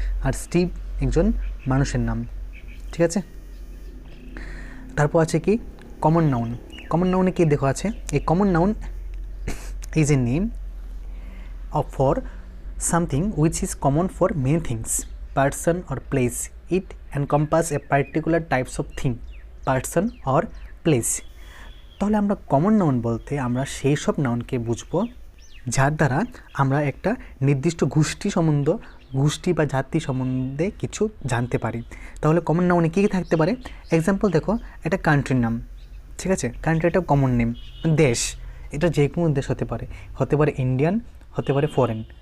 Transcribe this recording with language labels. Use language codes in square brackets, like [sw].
[bn] আর Steve একজন মানুষের নাম। ঠিক আছে, তারপর আছে কি কমন নাউন। কমন নাউনে কি দেখো আছে, এই [en] Common noun is a name of for something which is common for many things, person or place. It encompass a particular types of thing, person or place. [bn] তাহলে আমরা কমন নাউন বলতে আমরা সেই সব নাউনকে বুঝবো যার দ্বারা আমরা একটা নির্দিষ্ট গোষ্ঠী বা জাতি সম্বন্ধে কিছু জানতে পারি। তাহলে কমন নাউনে কী কী থাকতে পারে। এক্সাম্পল দেখো, একটা কান্ট্রির নাম। ঠিক আছে, কান্ট্রি একটা কমন নেম। দেশ, এটা যে কোনো দেশ হতে পারে ইন্ডিয়ান, হতে পারে ফরেন।